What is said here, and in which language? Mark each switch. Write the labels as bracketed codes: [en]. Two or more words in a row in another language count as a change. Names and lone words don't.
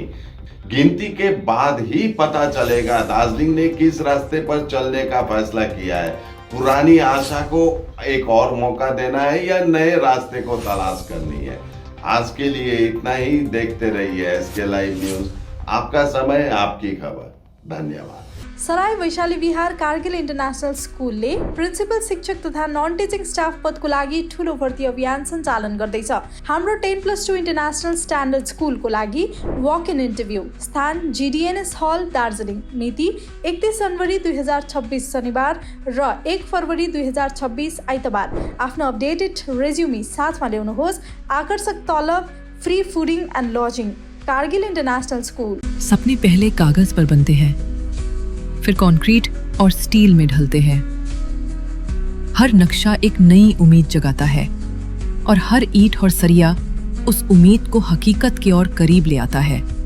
[hi] गिनती के बाद ही पता चलेगा दार्जिलिंग ने किस रास्ते पर चलने का फैसला किया है। पुरानी आशा को एक और मौका देना है या नए रास्ते को तलाश करनी है। आज के लिए इतना ही। देखते रहिए SK लाइव न्यूज, आपका समय आपकी खबर। धन्यवाद। [ne] सराय वैशाली विहार कारगिल इन्टरनेसनल स्कुलले प्रिन्सिपल शिक्षक तथा [en] non teaching staff [ne] पदको लागि ठूलो भर्ती अभियान सञ्चालन गर्दैछ। हाम्रो 10+2 [en] international standard [ne] स्कुलको लागि [en] walk in interview, [ne] स्थान GDNS हल दार्जिलिङ, मिति 31 जनवरी 2026 शनिबार र 1 फरवरी 2026 आइतबार। आफ्नो [en] updated resume [ne] साथमा ल्याउनुहोस्। आकर्षक तलब, [en] free fooding and lodging. [hi] कारगिल इंटरनेशनल स्कूल। सपने पहले कागज पर बनते हैं, फिर कंक्रीट और स्टील में ढलते हैं। हर नक्शा एक नई उम्मीद जगाता है और हर ईंट और सरिया उस उम्मीद को हकीकत की ओर करीब ले आता है।